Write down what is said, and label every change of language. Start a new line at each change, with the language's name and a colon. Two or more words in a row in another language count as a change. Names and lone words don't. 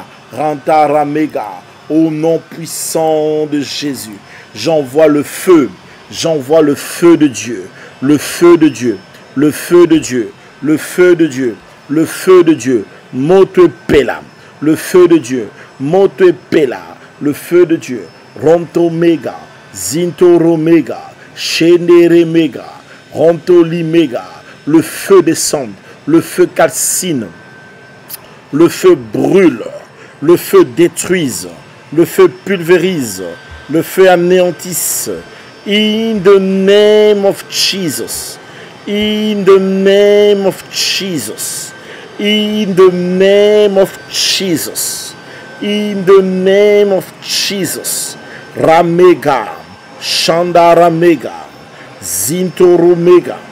French: Rantaramega, au nom puissant de Jésus. J'envoie le feu. J'envoie le feu de Dieu. Le feu de Dieu. Le feu de Dieu. Le feu de Dieu. Le feu de Dieu.
Lingala: Mote pela.
French: Le feu de Dieu.
Lingala: Mote pela.
French: Le feu de Dieu. Rontomega. Zintoromega. Shenderemega. Rontolimega. Le feu descend. Le feu calcine, le feu brûle, le feu détruise, le feu pulvérise, le feu anéantisse.
English: In the name of Jesus, in the name of Jesus, in the name of Jesus, in the name of Jesus. Ramega, Shandaramega, Zintoromega.